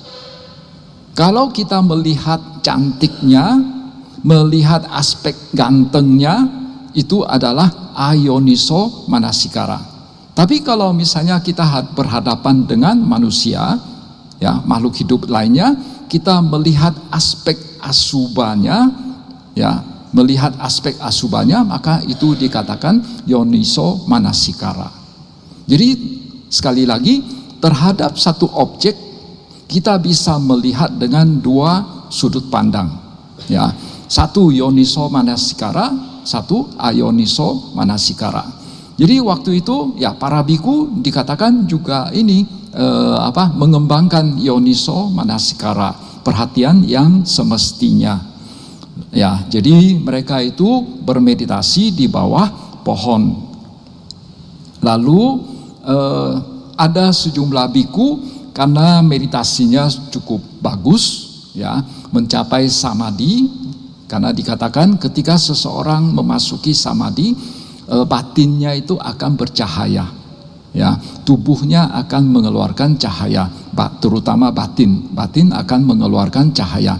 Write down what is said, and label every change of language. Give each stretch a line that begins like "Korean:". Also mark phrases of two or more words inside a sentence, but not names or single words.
Indonesian: Kalau kita melihat cantiknya, melihat aspek gantengnya, itu adalah
Pali: ayoniso manasikara.
Indonesian: Tapi kalau misalnya kita berhadapan dengan manusia, ya, makhluk hidup lainnya, kita melihat aspek asubanya, ya, melihat aspek asubanya, maka itu dikatakan
Pali: yoniso manasikara.
Indonesian: Jadi sekali lagi, terhadap satu objek kita bisa melihat dengan dua sudut pandang. Ya, satu
Pali: yoniso manasikara, satu ayoniso manasikara.
Indonesian: Jadi waktu itu ya para biku dikatakan juga ini mengembangkan
Pali: yoniso manasikara,
Indonesian: perhatian yang semestinya. Ya, jadi mereka itu bermeditasi di bawah pohon. Lalu ada sejumlah biku karena meditasinya cukup bagus, ya, mencapai samadhi, karena dikatakan ketika seseorang memasuki samadhi, batinnya itu akan bercahaya, ya, tubuhnya akan mengeluarkan cahaya, terutama batin akan mengeluarkan cahaya.